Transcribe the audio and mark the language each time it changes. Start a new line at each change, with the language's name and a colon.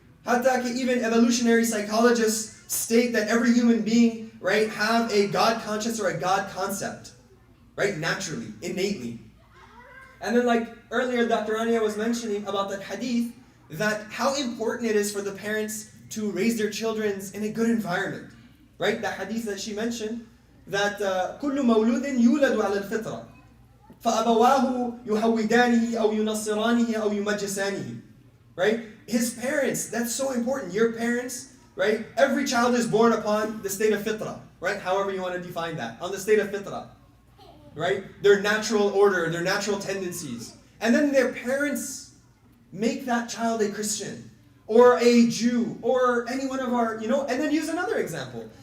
English: Hatta even evolutionary psychologists state that every human being, right, have a God conscience or a God concept, right? Naturally, innately. And then like earlier, Dr. Rania was mentioning about that hadith, that how important it is for the parents to raise their children in a good environment. Right? The hadith that she mentioned, that
Arabic: كل مولود يولد على الفطرة فأبواه يهودانه أو ينصرانه أو يمجسانه.
English: Right? His parents, that's so important. Your parents, right? Every child is born upon the state of fitrah, right? However you want to define that. On the state of fitrah. Right? Their natural order, their natural tendencies. And then their parents make that child a Christian or a Jew or any one of our, and then use another example.